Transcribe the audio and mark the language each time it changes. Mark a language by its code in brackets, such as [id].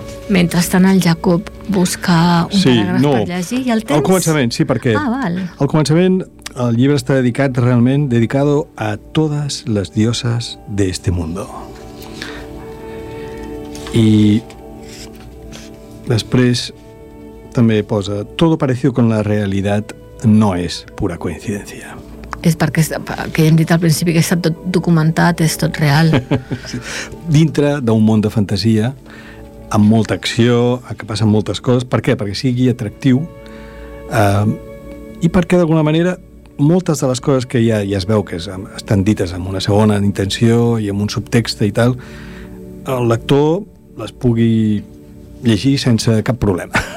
[ca] Mentrestant el Jacob busca un paràgraf per llegir i el tens... Al començament, sí, perquè... Ah, val. Al començament el llibre està dedicat realment [es] dedicado [ca] a totes les [es] dioses d'este mundo. [ca] I després també posa [es] todo parecido con la realidad no es pura coincidencia. [ca] És perquè, que hem dit al principi, que està tot documentat, és tot real. Dintre d'un món de fantasia, amb molta acció, que passen moltes coses. Per què? Perquè sigui atractiu. I perquè, d'alguna manera, moltes de les coses que ja, ja es veu que estan dites amb una segona intenció i amb un subtext i tal, el lector les pugui llegir sense cap problema.